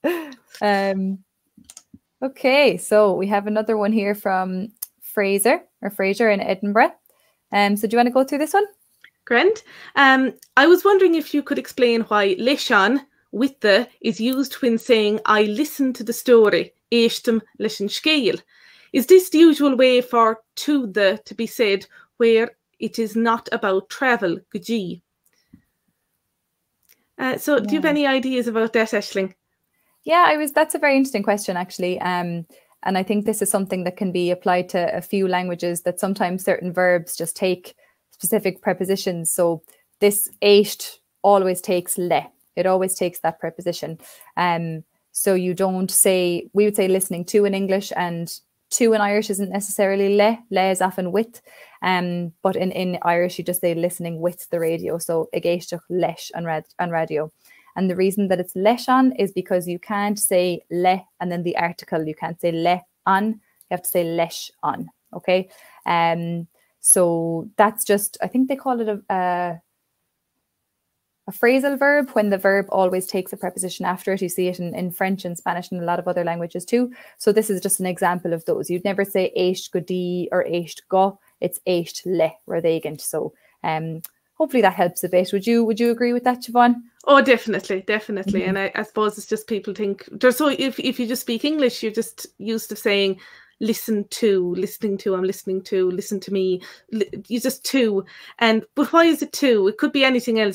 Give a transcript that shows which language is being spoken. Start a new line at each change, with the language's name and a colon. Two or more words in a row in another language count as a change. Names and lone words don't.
English: Okay, so we have another one here from Fraser in Edinburgh. So do you want to go through this one? Grand. I was wondering if you could explain why leishan, with the, is used when saying I listened to the story,
Irish: éistim leis an scéal.
English: Is this the usual way for to the to be said where it is not about travel, gji? So do you have any ideas about that, Aisling? Yeah, that's a very interesting question, actually. And I think this is something that can be applied to a few languages, that sometimes certain verbs just take specific prepositions. So this éist always takes le. It always takes that preposition. So you don't say, we would say listening to in English, and to in Irish isn't necessarily le. Le is often with. But in Irish, you just say listening with the radio.
Irish: So agéisteach leis an radio.
English: And the reason that it's leishan is because you can't say le and then the article. You can't say
Irish: le an.
English: You have to say
Irish: leis an.
English: Okay. So that's just, I think they call it a phrasal verb, when the verb always takes a preposition after it. You see it in French and Spanish and a lot of other languages too. So this is just an example of those. You'd never say
Irish: éist go di
English: or
Irish: éist go.
English: It's
Irish: éist le rodégant.
English: So hopefully that helps a bit. Would you agree with that, Siobhán? Oh, definitely. And I suppose it's just people think there's, so if you just speak English, you're just used to saying listening to, I'm listening to, listen to me. You just to, but why is it to? It could be anything else.